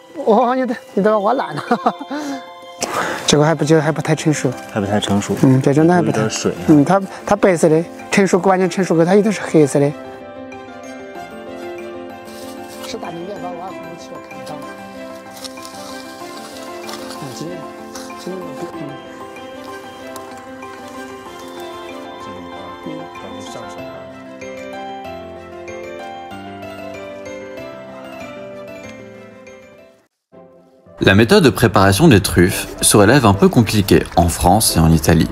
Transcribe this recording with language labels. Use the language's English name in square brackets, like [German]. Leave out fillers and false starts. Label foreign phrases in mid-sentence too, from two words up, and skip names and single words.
[Chinese] 哦，你都挖烂了，这个还不太成熟，还不太成熟，这种的还不太，有点水啊，它白色的，成熟完全成熟后它有的是黑色的。是大明面包挖出去了，看不到。今年 [French] La méthode de préparation des truffes se révèle un peu compliquée en France et en Italie.